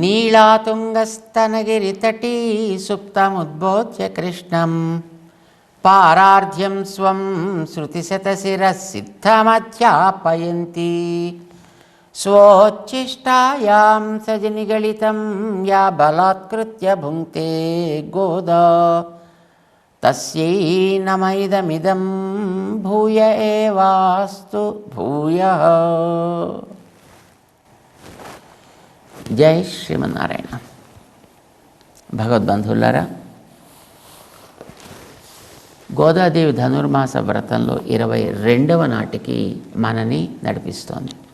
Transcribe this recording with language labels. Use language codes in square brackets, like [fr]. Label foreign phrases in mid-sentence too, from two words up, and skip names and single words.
[sa] नीलातुङ्गस्तनगिरितटी सुप्तमुद्बोध्य कृष्णं पारार्ध्यं स्वं श्रुतिशतशिरः सिद्धमध्यापयन्ती स्वोच्छिष्टायां सजनिगलितं या बलात्कृत्य भुङ्क्ते गोदा तस्यै नमैदमिदं भूय एवास्तु भूयः. [te] జై శ్రీమన్నారాయణ. భగవద్బంధువులారా, గోదాదేవి ధనుర్మాస వ్రతంలో 22వ నాటికి మనని నడిపిస్తోంది.